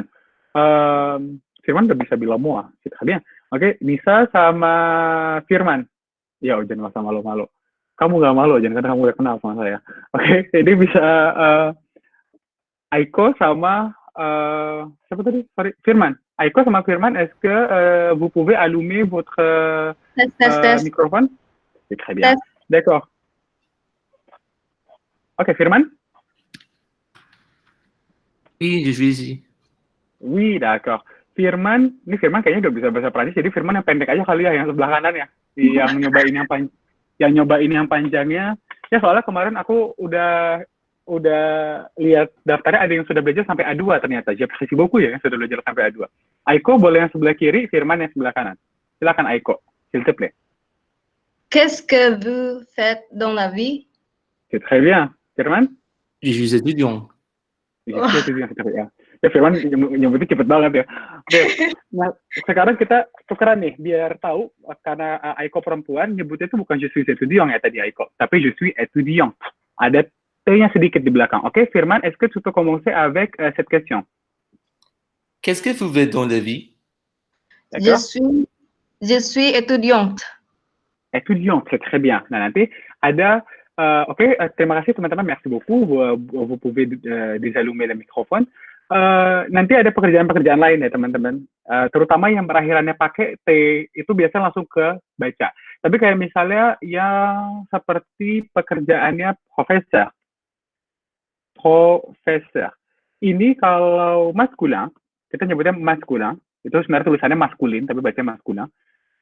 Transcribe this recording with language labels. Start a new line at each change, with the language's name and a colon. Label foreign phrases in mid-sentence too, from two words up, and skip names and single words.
Indonesian: Firman udah bisa bilang semua. Oke, Nisa sama Firman. Ya, jangan usah malu-malu. Kamu nggak malu, jangan karena kamu udah kenal sama saya. Oke, jadi bisa Aiko sama siapa tadi? Sorry, Firman. Aiko sama Firman,
French: est-ce que vous pouvez allumer votre microphone? Très bien. D'accord.
Indonesian: Oke, Firman?
French: Oui, je suis ici. Oui, d'accord.
Indonesian: Firman, ini Firman kayaknya udah bisa bahasa Prancis, jadi Firman yang pendek aja kali ya, yang sebelah kanan ya. Yang nyobain yang panjangnya. Ya soalnya kemarin aku udah lihat daftarnya ada yang sudah belajar sampai A2 ternyata.
French: J'apprécie beaucoup
Indonesian: ya yang sudah belajar sampai A2. Aiko boleh yang sebelah kiri, Firman yang sebelah kanan. Silakan Aiko,
French: s'il te plaît. Qu'est-ce que vous faites dans la vie? C'est très bien. Firman? Je suis étudiant.
Indonesian: Ya Firman nyebutnya cepet banget ya. Oke, nah sekarang kita tukeran nih biar tahu karena Aiko perempuan nyebutnya itu bukan
French: je suis étudiant
Indonesian: ya tadi Aiko, tapi
French: je suis étudiant.
Indonesian: Ada T-nya sedikit di belakang. Oke, Firman,
French: est-ce que tu peux commencer avec cette question? Qu'est-ce que vous faites dans la vie? Je suis étudiante. Étudiante, c'est très bien.
Indonesian: Nah nanti ada terima kasih teman-teman,
French: merci beaucoup. Vous pouvez désallumer le microphone.
Indonesian: Nanti ada pekerjaan-pekerjaan lain ya teman-teman, terutama yang berakhirannya pakai T itu biasanya langsung ke baca. Tapi kayak misalnya yang seperti pekerjaannya profesor. Ini kalau maskulin, kita nyebutnya maskulin, itu sebenarnya tulisannya maskulin tapi bacanya maskulin.